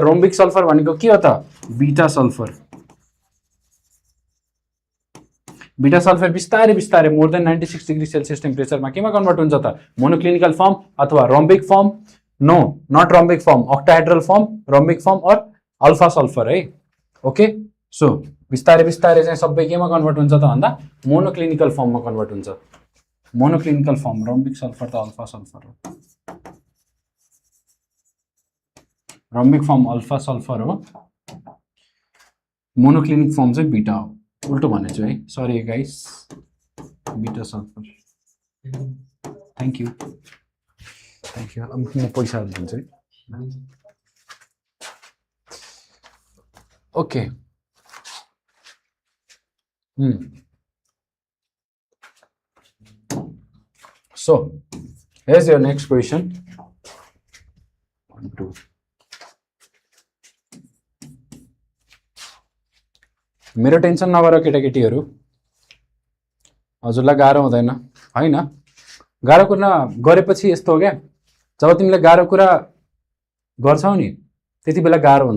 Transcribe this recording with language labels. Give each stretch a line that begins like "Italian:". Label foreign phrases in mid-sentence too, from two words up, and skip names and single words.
English: rhombic sulphur
Nepali: भनेको के हो त?
English: beta sulphur. beta sulphur
Nepali: बिस्तारै बिस्तारै
English: more than 96 degree Celsius temperature
Nepali: केमा कन्भर्ट हुन्छ त?
English: monoclinical form अथवा rhombic form. no, not rhombic form. octahedral form, rhombic form और alpha sulphur है. ओके.
Nepali: सो बिस्तारै बिस्तारै चाहिँ सबै केमा कन्भर्ट हुन्छ त भन्दा
English: monoclinical form
Nepali: कन्भर्ट हुन्छ.
English: monoclinical form. rhombic sulphur
Nepali: त
English: alpha sulphur
Nepali: हो.
English: rhombic form alpha sulphur
Nepali: हो.
English: monoclinic form
Nepali: चाहिँ बीटा हो. उल्टो भनेछु है.
English: sorry guys. beta sulphur. thank you. thank you.
Nepali: अब म पैसा दिन्छु है. ओके.
English: So here's your next question. 1 2.
Nepali: मेरो टेन्सन नगर केटाकेटीहरू. हजुरलाई गाह्रो हुँदैन हैन. गाह्रो कुरा गरेपछि यस्तो हो क्या, जब तिमीले गाह्रो कुरा गर्छौ नि त्यति बेला गाह्रो हुन्छ.